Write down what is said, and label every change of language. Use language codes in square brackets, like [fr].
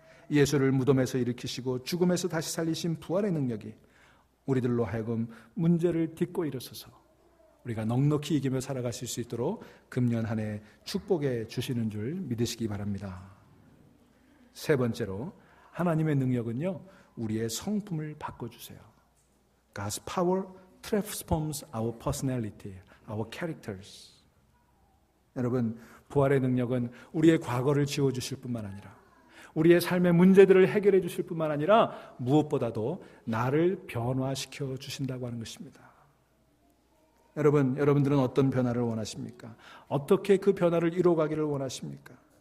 [ko] 예수를 무덤에서 일으키시고 죽음에서 다시 살리신 부활의 능력이 우리들로 하여금 문제를 딛고 일어서서 우리가 넉넉히 이기며 살아가실 수 있도록 금년 한 해 축복해 주시는 줄 믿으시기 바랍니다. 세 번째로, 하나님의 능력은요, 우리의 성품을 바꿔주세요. [en] God's power transforms our personality, our characters. [ko] 여러분, 부활의 능력은 우리의 과거를 지워주실 뿐만 아니라 우리의 삶의 문제들을 해결해 주실 뿐만 아니라 무엇보다도 나를 변화시켜 주신다고 하는 것입니다. 여러분, 여러분들은 어떤 변화를 원하십니까? 어떻게 그 변화를 이루어가기를 원하십니까?